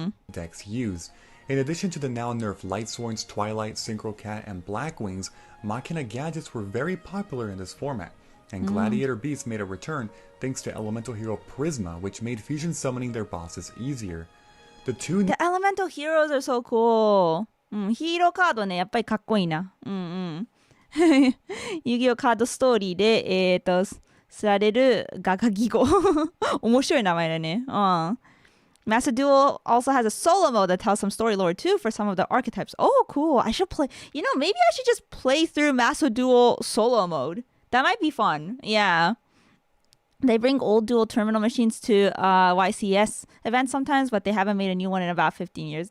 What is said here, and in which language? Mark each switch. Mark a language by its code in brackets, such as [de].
[en] decks used. In addition to the now nerfed Light Swords, Twilight, Synchro Cat, and Black Wings, Machina gadgets were very popular in this format, and Gladiator Beasts made a return thanks to Elemental Hero Prisma, which made fusion summoning their bosses easier. The elemental heroes are so cool. [ja] ヒーローカードね、やっぱりかっこいいな。遊戯王カードストーリーで、すられるガガギゴ。面白い名前だね。 [en] Master Duel also has a solo mode that tells some story lore too for some of the archetypes. Oh, cool. I should play. Maybe I should just play through Master Duel solo mode. That might be fun. Yeah. They bring old dual terminal machines to YCS events sometimes, but they haven't made a new one in about 15 years.